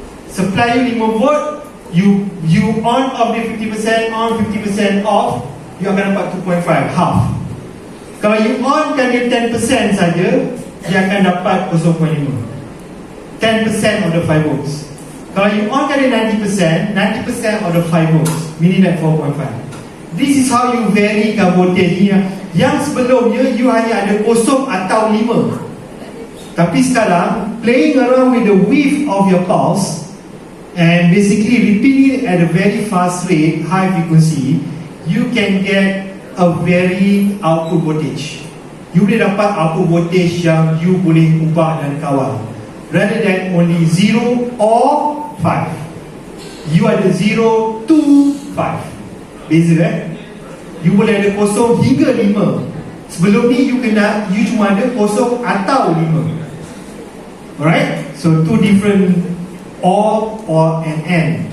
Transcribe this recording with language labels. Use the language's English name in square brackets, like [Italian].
[English] Supply you 5 volt, you on off the 50% on, 50% off, you [Malay] akan dapat [English] 2.5, half. [Malay] Kalau you on kan dia 10% saja, dia akan dapat 0.5. [English] 10% of the 5 volts. [Malay] Kalau you on kan dia 90% [English] of the 5 volts, [Malay] meaning that 4.5. [English] This is how you varykan voltage ni. [Malay] Yang sebelumnya you hanya ada 0 atau 5. [English] Tapi sekarang playing around with the width of your pulse and basically repeating it at a very fast rate, high frequency, you can get a very output voltage. [Malay] You boleh dapat output voltage yang you boleh ubah dan kawal. [English] rather than only 0 or 5. [Malay] You ada 0 to 5. Beza You boleh ada kosong hingga 5. Sebelum ni you cuma ada kosong atau 5. [English] Alright? So two different or and and.